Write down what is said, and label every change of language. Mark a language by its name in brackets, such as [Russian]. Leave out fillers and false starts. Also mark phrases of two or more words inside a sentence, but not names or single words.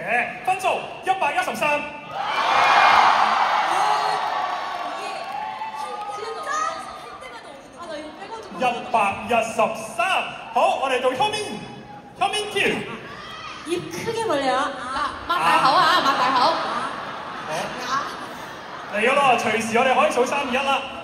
[Cantonese] 分數113。 113。好，我哋到 현민 팀。 [Korean] 입 크게 벌려요. [Cantonese] 擘大口啊，擘大口。嚟咗咯，隨時我哋可以數3、2、1啦。